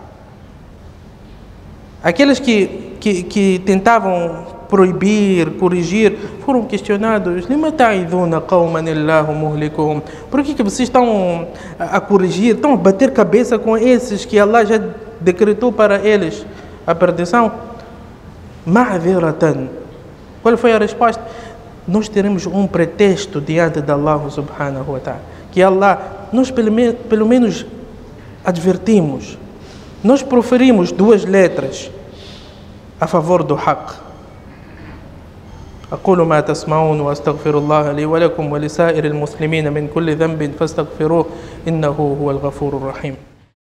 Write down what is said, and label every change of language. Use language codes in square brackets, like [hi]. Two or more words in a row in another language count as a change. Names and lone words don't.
[pt] Aqueles que tentavam proibir, corrigir, foram questionados: por que vocês estão a corrigir, estão a bater cabeça com esses que Allah já decretou para eles a perdição? Ma'dhiratan. Qual foi a resposta? Nós teremos um pretexto diante de Allah [ar] سبحانه وتعالى, [pt] que Allah, nós pelo menos advertimos, nós proferimos 2 letras a favor do haqq. [ar] أقول ما تسمعون وأستغفر الله لي ولكم ولسائر المسلمين من كل ذنب فاستغفروه إنه هو الغفور الرحيم.